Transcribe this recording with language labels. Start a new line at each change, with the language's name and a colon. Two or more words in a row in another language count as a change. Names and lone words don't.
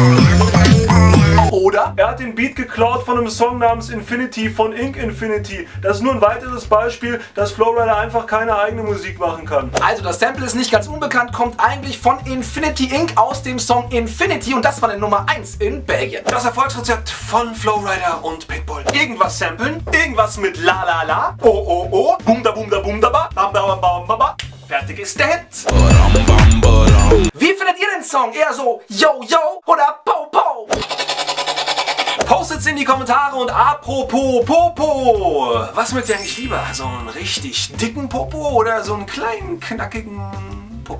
German: Oder er hat den Beat geklaut von einem Song namens Infinity von Ink Infinity. Das ist nur ein weiteres Beispiel, dass Flowrider einfach keine eigene Musik machen kann. Also das Sample ist nicht ganz unbekannt, kommt eigentlich von Infinity Inc. aus dem Song Infinity und das war der Nummer 1 in Belgien. Das Erfolgsrezept von Flowrider und Pitbull. Irgendwas samplen, irgendwas mit la la la, oh oh oh, boom da boom da boom da ba, bam bam bam bam bam. Fertig ist der Hit. Wie findet ihr den Song? Eher so yo yo oder po po? Postet's in die Kommentare und apropos Popo. Was mögt ihr eigentlich lieber? So einen richtig dicken Popo oder so einen kleinen, knackigen Popo?